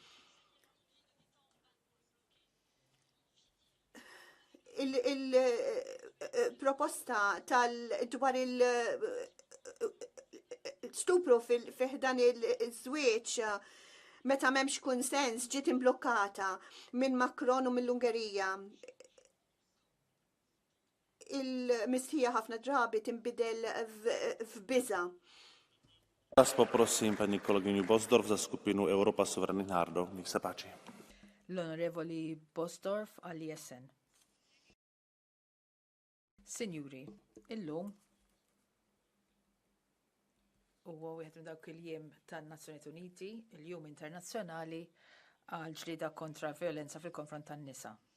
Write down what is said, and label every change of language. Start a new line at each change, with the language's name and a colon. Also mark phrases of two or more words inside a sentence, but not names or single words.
Maltese: Il-proposta dwar il-stupru fil-ħdan il-żwieġ meta m'hemmx kunsens ġiet imblukkata minn Macron u mill-Ungerija. Il-mistħija ħafna drabi tinbidel f'biża.
Slovak: Teraz poprosím pani kolegyňu Bosdorf za skupinu Európa suverénnych národov. Nech sa páči.
Maltese: L-Onorevoli Bosdorf għal-Jessen. Sinjuri, illum huwa wieħed minn dawk il-jiem tan-Nazzjonijiet Uniti, il-Jum Internazzjonali għal ġlieda kontra violenza fil-konfront tan-nisa.